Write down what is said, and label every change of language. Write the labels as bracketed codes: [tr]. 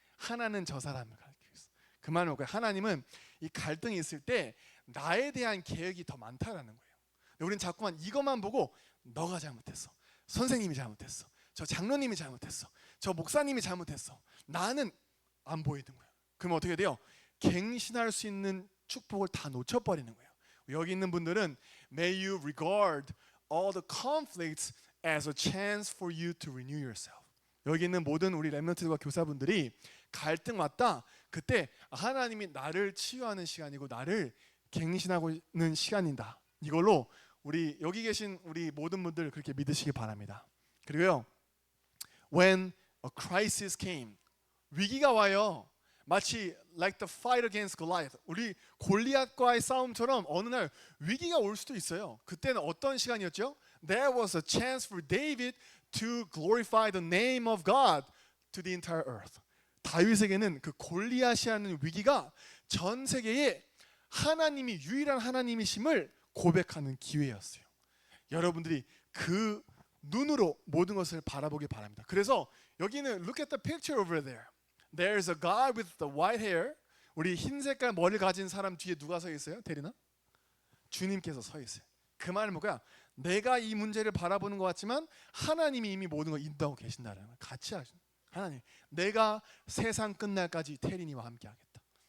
[ko] 하나는 저 사람을 가리키고 있어. 그 말은 뭐야? 하나님은 이 갈등이 있을 때 나에 대한 계획이 더 많다라는 거예요. 우리는 자꾸만 이것만 보고 너가 잘못했어, 선생님이 잘못했어, 저 장로님이 잘못했어, 저 목사님이 잘못했어. 나는 안 보이는 거예요. 그럼 어떻게 돼요? 갱신할 수 있는 축복을 다 놓쳐버리는 거예요. 여기 있는 분들은 [en] May you regard all the conflicts as a chance for you to renew yourself. [ko] 여기 있는 모든 우리 랩런트들과 교사분들이 갈등 왔다, 그때 하나님이 나를 치유하는 시간이고 나를 갱신하고 있는 시간이다. 이걸로 우리 여기 계신 우리 모든 분들 그렇게 믿으시기 바랍니다. 그리고요, [en] when a crisis came, [ko] 위기가 와요. 마치 [en] like the fight against Goliath, [ko] 우리 골리앗과의 싸움처럼 어느 날 위기가 올 수도 있어요. 그때는 어떤 시간이었죠? [en] There was a chance for David to glorify the name of God to the entire earth. [ko] 다윗에게는 그 골리앗이라는 위기가 전 세계에 하나님이 유일한 하나님이심을 고백하는 기회였어요. 여러분들이 그 눈으로 모든 것을 바라보길 바랍니다. 그래서 여기는 [en] look at the picture over there. There's a guy with the white hair. [ko] 우리 흰 색깔 머리를 가진 사람 뒤에 누가 서 있어요? 대리나? 주님께서 서 있어요. 그 말은 뭐야? 내가 이 문제를 바라보는 것 같지만 하나님이 이미 모든 걸 인도하고 계신다는 거예요. 같이 하시는 하나님, 내가 세상 끝날까지 태린이와 함께 하겠다.